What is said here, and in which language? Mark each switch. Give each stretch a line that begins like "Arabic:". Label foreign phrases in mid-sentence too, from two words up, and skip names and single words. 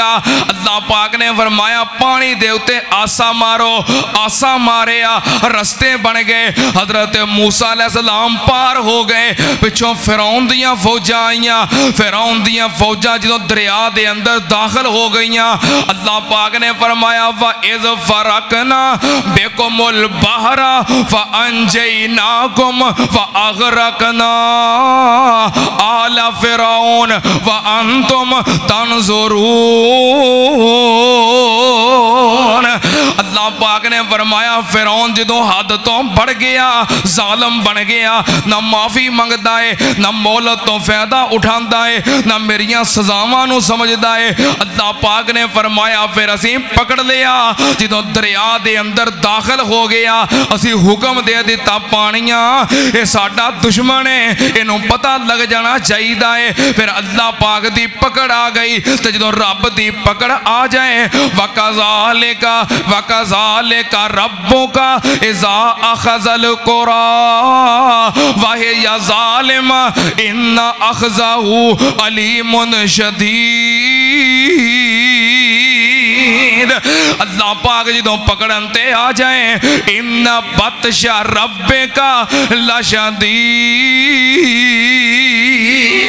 Punjabi: اللہ پاک نے فرمایا پانی دے اتے عصا مارو، عصا ماریا، رستے بن گئے. حضرت موسیٰ علیہ السلام پار ہو گئے۔ پچھوں فرعون دیاں فوجاں آئیاں، فرعون دیاں فوجاں جو دریا دے اندر داخل ہو گئیاں. اللہ پاک نے فرمایا
Arabic: وإذ فرقنا بكم البحر وأنجيناكم وأغرقنا آل فرعون وأنتم تنظرون.
Punjabi: اللہ پاک نے فرمایا فرعون جدوں حد توں بڑھ گیا، ظالم بن گیا، نہ معافی منگدا ہے، نہ مہلت توں فائدہ اٹھاندا ہے، نہ میریاں سزاواں نوں سمجھدا ہے. اللہ پاک نے فرمایا فیر اسی پکڑ لیا. جدوں دریا دے اندر داخل ہو گیا، اسی حکم دے دتا پانیاں یہ ساڈا دشمن ہے، اینوں پتہ لگ جانا چاہیے ہے. فیر اللہ پاک دی پکڑ آ گئی۔ تو جدوں رب دی پکڑ آ جائے
Arabic: وكذلك ربك إذا أخذ القرى وهي ظالمة إن أخذه أليم شديد.
Punjabi: اللہ پاک جدوں پکڑن تے آ جائے
Arabic: إن بطش ربك لشديد.